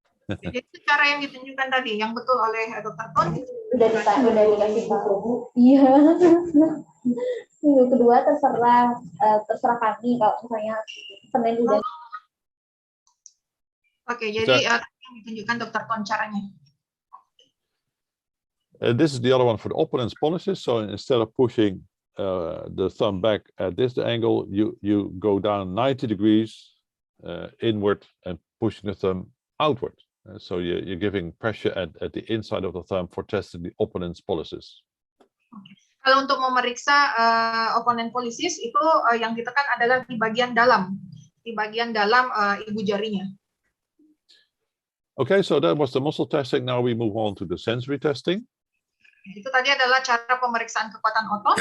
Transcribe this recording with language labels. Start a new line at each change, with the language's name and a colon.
Indonesian: Jadi itu cara yang ditunjukkan tadi, yang betul oleh Dr. Ton. Udah dikasih tahu. Iya. Minggu kedua terserah kami kalau misalnya Senin udah. Oke, jadi yang ditunjukkan Dr. Ton caranya.
English: This is the other one for the opponent's pollicis. So instead of pushing the thumb back at this angle, you go down 90 degrees inward and pushing the thumb outward. So you're giving pressure at the inside of the thumb for testing the opponent's pollicis.
Indonesian: Kalau untuk memeriksa opponent pollicis itu yang ditekan adalah di bagian dalam ibu jarinya.
English: Okay, so that was the muscle testing. Now we move on to the sensory testing.
Indonesian: Itu tadi adalah cara pemeriksaan kekuatan otot.